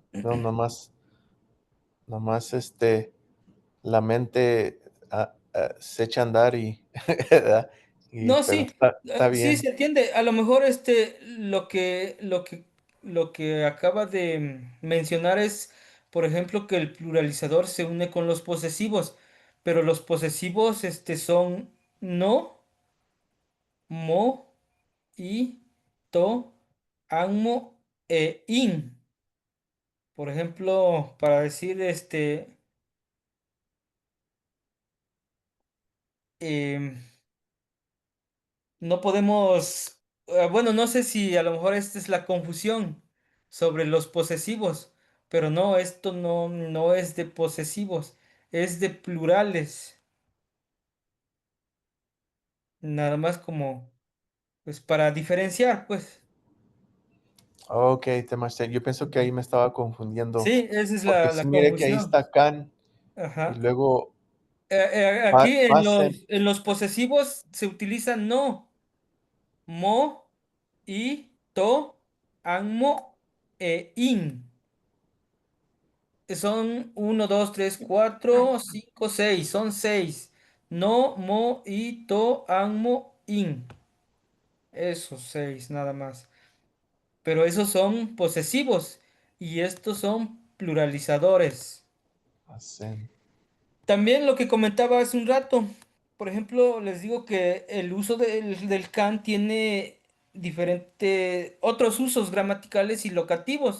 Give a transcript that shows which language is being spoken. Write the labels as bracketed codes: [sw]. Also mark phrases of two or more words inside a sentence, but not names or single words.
[es] no, nomás la mente se echa a andar y, ¿verdad? No, Pero sí, está sí bien. se entiende. A lo mejor lo que acaba de mencionar es, por ejemplo, que el pluralizador se une con los posesivos, pero los posesivos son no, [nah] mo, i, to, anmo in. [es] Por ejemplo, para decir em, no podemos, bueno, no sé si a lo mejor esta es la confusión sobre los posesivos, pero no, esto no es de posesivos, es de plurales, nada más como, pues para diferenciar, pues. Ok, temas, yo pienso que ahí me estaba confundiendo. Sí, esa es Porque la sí, mire que ahí confusión. está can y Ajá. luego Aquí en pasen. los posesivos se utiliza no, [nah] mo, i, to, anmo, in. [es] Son uno 2 3 4 5 seis. Son seis. [nah] No, mo, i, to, anmo, in. [es] Esos seis nada más. Pero esos son posesivos y estos son pluralizadores. Pasen. También lo que comentaba hace un rato. Por ejemplo, les digo que el uso del can tiene diferentes otros usos gramaticales y locativos.